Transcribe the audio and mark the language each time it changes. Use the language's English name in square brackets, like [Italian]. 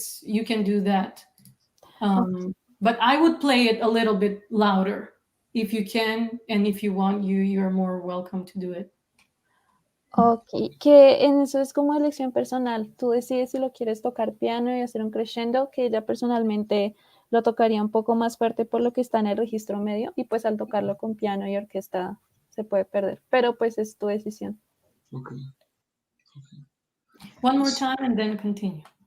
[English] You can do that. But I would play it a little bit louder if you can, and if you want, you're more welcome to do it. [Spanish] Ok, que en eso es como elección personal. Tú decides si lo quieres tocar piano y hacer un crescendo, que ella personalmente lo tocaría un poco más fuerte por lo que está en el registro medio, y pues al tocarlo con piano y orquesta se puede perder, pero pues es tu decisión. Ok. [English] One more time and then continue.